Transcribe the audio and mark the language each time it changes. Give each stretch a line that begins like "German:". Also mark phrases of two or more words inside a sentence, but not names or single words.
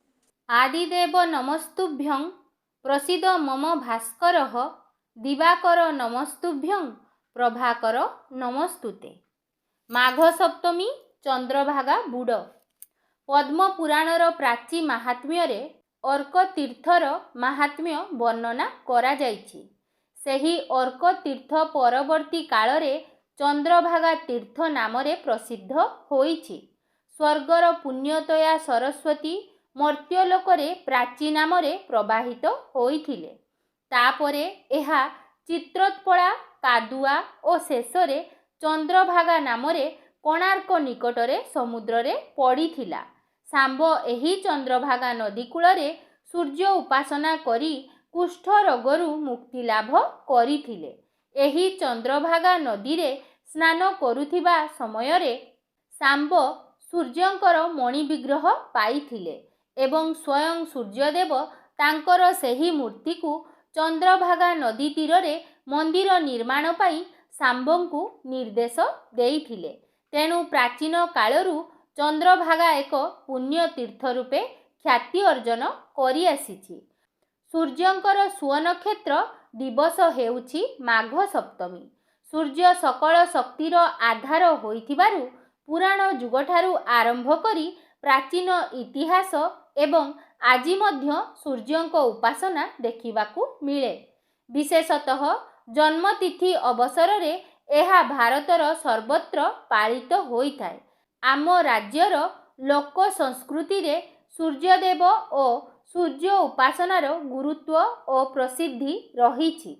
Sanskrit: आदिदेव नमस्तुभ्यं प्रसीद मम भास्कर दिवाकर नमस्तुभ्यं प्रभाकर नमस्तुते।
Odia: ମାଘ ସପ୍ତମୀ ଚନ୍ଦ୍ରଭାଗା ବୁଡ଼ ପଦ୍ମ ପୁରାଣର ପ୍ରାଚୀ ମହାତ୍ମ୍ୟ ଅର୍କ ତୀର୍ଥର ମହାତ୍ମ୍ୟ ବର୍ଣ୍ଣନା କରା ଯାଇଛି। ସେହି ଅର୍କ ତୀର୍ଥ ପରବର୍ତ୍ତୀ କାଳରେ ଚନ୍ଦ୍ରଭାଗା ତୀର୍ଥ ନାମରେ ପ୍ରସିଦ୍ଧ ହୋଇଛି। ସ୍ୱର୍ଗର ପୁଣ୍ୟତୟା ସରସ୍ୱତୀ ମର୍ତ୍ତ୍ୟଲୋକରେ ପ୍ରାଚୀ ନାମରେ ପ୍ରବାହିତ ହୋଇଥିଲେ। ତା'ପରେ ଏହା ଚିତ୍ରୋତ୍ପଳା କାଦୁଆ ଓ ଶେଷରେ ଚନ୍ଦ୍ରଭାଗା ନାମରେ କୋଣାର୍କ ନିକଟରେ ସମୁଦ୍ରରେ ପଡ଼ିଥିଲା। ସାମ୍ବ ଏହି ଚନ୍ଦ୍ରଭାଗା ନଦୀ କୂଳରେ ସୂର୍ଯ୍ୟ ଉପାସନା କରି କୁଷ୍ଠ ରୋଗରୁ ମୁକ୍ତି ଲାଭ କରିଥିଲେ। ଏହି ଚନ୍ଦ୍ରଭାଗା ନଦୀ ରେ ସ୍ନାନ କରୁଥିବା ସମୟରେ ସାମ୍ବ ସୂର୍ଯ୍ୟଙ୍କର ମଣି ବିଗ୍ରହ ପାଇଥିଲେ ଏବଂ ସ୍ୱୟଂ ସୂର୍ଯ୍ୟଦେବ ତାଙ୍କର ସେହି ମୂର୍ତ୍ତି କୁ ଚନ୍ଦ୍ରଭାଗା ନଦୀ ତୀରେ ମନ୍ଦିର ନିର୍ମାଣ ପାଇଁ ସାମ୍ବଙ୍କୁ ନିର୍ଦ୍ଦେଶ ଦେଇଥିଲେ। ତେଣୁ ପ୍ରାଚୀନ କାଳରୁ ଚନ୍ଦ୍ରଭାଗା ଏକ ପୁଣ୍ୟ ତୀର୍ଥ ରୂପେ ଖ୍ୟାତି ଅର୍ଜ୍ଜନ କରି ଆସିଛି। ସୂର୍ଯ୍ୟଙ୍କର ସୁବନକ୍ଷେତ୍ର ଦିବସ ହେଉଛି ମାଘ ସପ୍ତମୀ। ସୂର୍ଯ୍ୟ ସକଳ ଶକ୍ତିର ଆଧାର ହୋଇଥିବାରୁ ପୁରାଣ ଯୁଗଠାରୁ ଆରମ୍ଭ କରି ପ୍ରାଚୀନ ଇତିହାସ ଏବଂ ଆଜି ମଧ୍ୟ ସୂର୍ଯ୍ୟଙ୍କ ଉପାସନା ଦେଖିବାକୁ ମିଳେ। ବିଶେଷତଃ ଜନ୍ମତିଥି ଅବସର ରେ ଏହା ଭାରତର ସର୍ବତ୍ର ପାଳିତ ହୋଇଥାଏ। ଆମ ରାଜ୍ୟର ଲୋକ ସଂସ୍କୃତି ରେ ସୂର୍ଯ୍ୟଦେବ ଓ ସୂର୍ଯ୍ୟ ଉପାସନାର ଗୁରୁତ୍ୱ ଓ ପ୍ରସିଦ୍ଧି ରହିଛି।